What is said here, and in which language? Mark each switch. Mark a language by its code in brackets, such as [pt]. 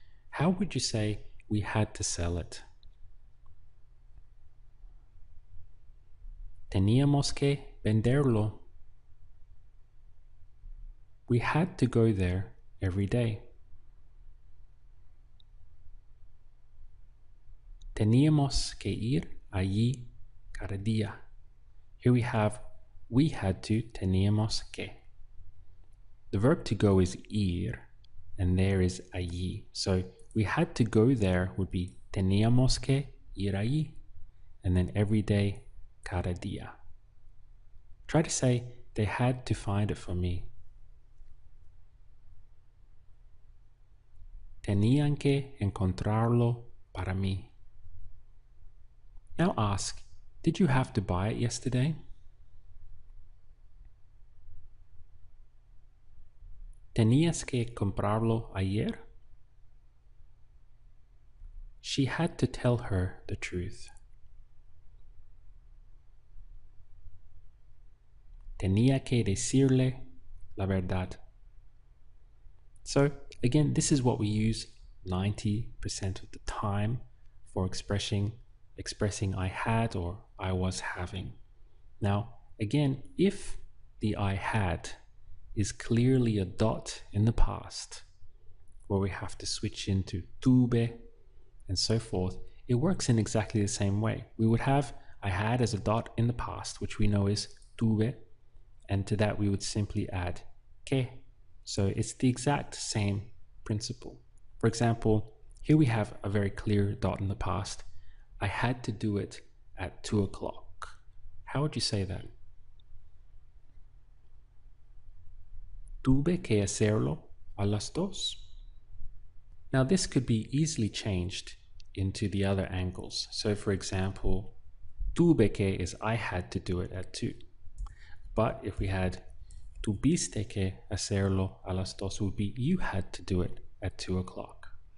[en] How would you say we had to sell it? [es] Teníamos que venderlo. [en] We had to go there every day. [es] Teníamos que ir allí cada día. [en] Here we have we had to, [es] teníamos que. [en] The verb to go is ir, and there is allí. So we had to go there would be [es] teníamos que ir allí, [en] and then every day, [es] cada día. [en] Try to say they had to find it for me. [es] Tenían que encontrarlo para mí. [en] Now ask, did you have to buy it yesterday? [es] ¿Tenías que comprarlo ayer? [en] She had to tell her the truth. [es] Tenía que decirle la verdad. [en] So again, this is what we use 90% of the time for expressing I had or I was having. Now, again, if the I had is clearly a dot in the past, where we have to switch into tuve and so forth, it works in exactly the same way. We would have I had as a dot in the past, which we know is tuve, and to that we would simply add que. So it's the exact same principle. For example, here we have a very clear dot in the past. I had to do it at 2 o'clock. How would you say that? [es] Tuve que hacerlo a las dos. [en] Now this could be easily changed into the other angles. So for example, [es] tuve que [en] is I had to do it at 2. But if we had [es] tuviste que hacerlo a las dos, [en] would be you had to do it at 2 o'clock.